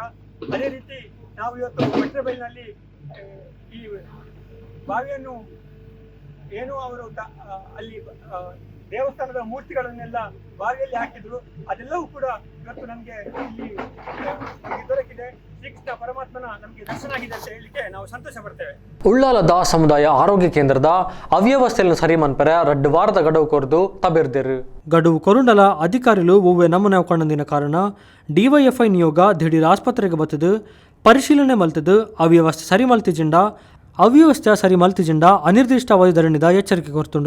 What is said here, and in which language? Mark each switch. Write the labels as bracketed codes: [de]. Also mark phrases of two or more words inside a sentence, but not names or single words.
[kn] ಅದೇ ರೀತಿ ನಾವು ಇವತ್ತು ಭಟ್ರಬೈಲಿನಲ್ಲಿ ಈ ಬಾವಿಯನ್ನು ಏನು ಅವರು ಅಲ್ಲಿ ದೇವಸ್ಥಾನದ ಮೂರ್ತಿಗಳನ್ನೆಲ್ಲ ಬಾವಿಯಲ್ಲಿ ಹಾಕಿದ್ರು, ಅದೆಲ್ಲವೂ ಕೂಡ ಇವತ್ತು ನಮಗೆ ಇಲ್ಲಿ ದೊರಕಿದೆ. ಶ್ರೀಕೃಷ್ಣ ಪರಮಾತ್ಮನ ನಮಗೆ ದರ್ಶನ ಆಗಿದೆ ಅಂತ ಹೇಳಲಿಕ್ಕೆ ನಾವು ಸಂತೋಷ ಪಡ್ತೇವೆ. [tcy] ಉಳ್ಳಾಲದ ಸಮುದಾಯ ಆರೋಗ್ಯ ಕೇಂದ್ರದ ಅವ್ಯವಸ್ಥೆಯನ್ನು ಸರಿ ಮನ್ಪರ 2 ವಾರದ ಗಡುವು ಕೊರದು ತಬೆರ್ದೇರು. ಗಡುವು ಕೊರುಂಡಲ ಅಧಿಕಾರಿಗಳು ಒವ್ವೆ ನಮೂನೆ ಕೊಂಡಂದಿನ ಕಾರಣ ಡಿವೈಎಫ್ಐ ನಿಯೋಗ ದಿಢೀರ್ ಆಸ್ಪತ್ರೆಗೆ ಬತ್ತದು ಪರಿಶೀಲನೆ ಮಲ್ತದು ಅವ್ಯವಸ್ಥೆ ಸರಿ ಮಲ್ತಿಜಿಂಡ ಅವ್ಯವಸ್ಥೆ ಸರಿ ಮಲ್ತಿಜಿಂಡ ಅನಿರ್ದಿಷ್ಟಾವಧಿ ಧರಣಿದ ಎಚ್ಚರಿಕೆ ಕೊರ್ತುಂಡು.